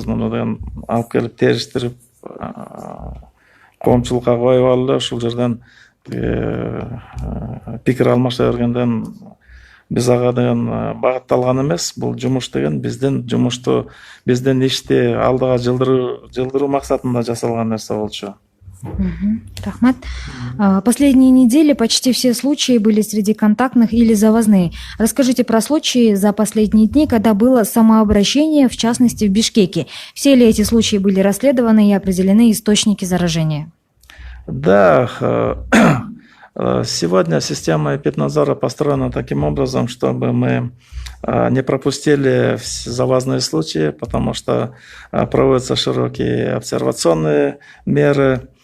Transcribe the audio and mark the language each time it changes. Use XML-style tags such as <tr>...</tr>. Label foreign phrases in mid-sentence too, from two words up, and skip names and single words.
<ky>Муну деген алып келип териштирип коомчулукка коюп алып эле ушул жерден пикир алмаша бергенден биз ага деген багытталган эмес. Бул жумуш деген биздин жумушту, биздин ишти алдыга жылдыруу максатында жасалган нерсе болчу. Рахмат.</ky> <ru>Последние недели почти все случаи были среди контактных или завозные. Расскажите про случаи за последние дни, когда было самообращение, в частности в Бишкеке. Все ли эти случаи были расследованы и определены источники заражения? Да, сегодня система эпиднадзора построена таким образом, чтобы мы не пропустили завозные случаи, потому что проводятся широкие обсервационные меры.</ru>